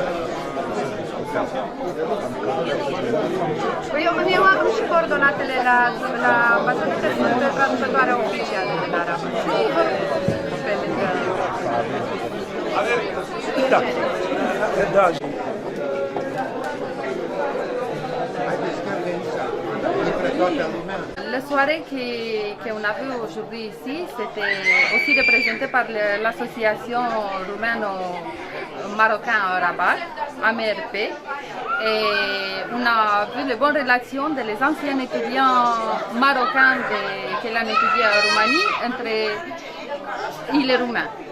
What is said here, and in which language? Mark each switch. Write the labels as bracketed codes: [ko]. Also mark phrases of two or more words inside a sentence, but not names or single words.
[ro] Eu am și coordonatele la ambasadă, că sunt traducătoarea oficială de la arabă. Pe lângă... Da. [fr] La soirée qu'on a vue aujourd'hui ici, c'était aussi représenté par l'association roumaino-marocain à Rabat, AMRP, et on a vu les bonnes relations des anciens étudiants marocains qui l'ont étudié en Roumanie entre les Roumains.